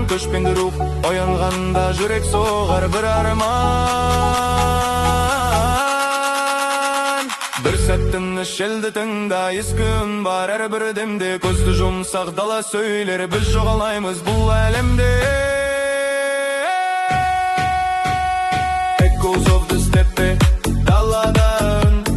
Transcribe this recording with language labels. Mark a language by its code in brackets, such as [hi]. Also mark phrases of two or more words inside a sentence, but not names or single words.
[kk] Көшпенді рух оянғанда жүрек соғар бір арман. Бір сәттің шелді тыңда, ескі үн бар әрбір демде. Көзді жұмсақ дала сөйлер, біз жоғалмаймыз бұл әлемде. [en] Echoes of the steppe, [kk] далада үн.